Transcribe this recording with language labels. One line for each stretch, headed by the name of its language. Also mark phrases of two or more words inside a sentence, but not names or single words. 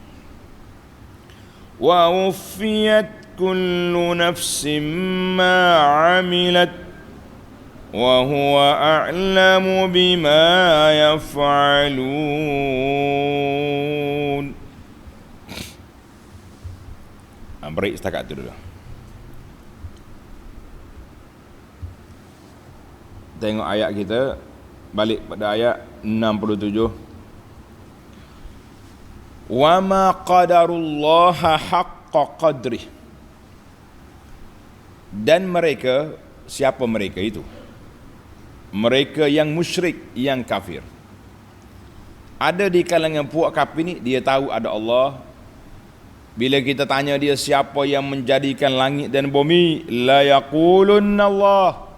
Arabic: وَوُفِّيَتْ كُلُّ نَفْسٍ مَا عَمِلَتْ وَهُوَ أَعْلَمُ بِمَا يَفْعَلُونَ.
Malay: Break setakat tu dulu. Tengok ayat kita, balik pada ayat 67.
Arabic: وما قدروا الله حق قدره.
Malay: Dan mereka, siapa mereka itu? Mereka yang musyrik, yang kafir. Ada di kalangan puak kafir ni, dia tahu ada Allah. Bila kita tanya dia siapa yang menjadikan langit dan bumi,
Arabic: ليقولن الله.